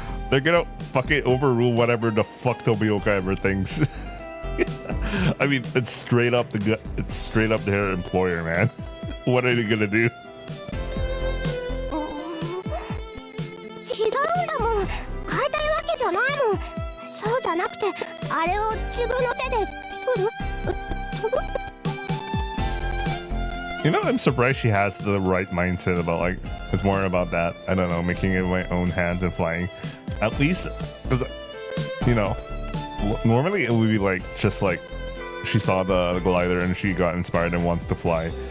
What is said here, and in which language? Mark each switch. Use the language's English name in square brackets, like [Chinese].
[English] They're gonna fucking overrule whatever the fuck Tomioka ever thinks. I mean, it's straight up their employer, man. What are they gonna do? [Japanese] 違うんだもん。変えたいわけじゃないもん。そうじゃなくてあれを自分の手で作る。 [English] You know, I'm surprised she has the right mindset about like it's more about that. I don't know, making it with my own hands and flying. At least, 'cause, you know, normally it would be like just like she saw the glider and she got inspired and wants to fly.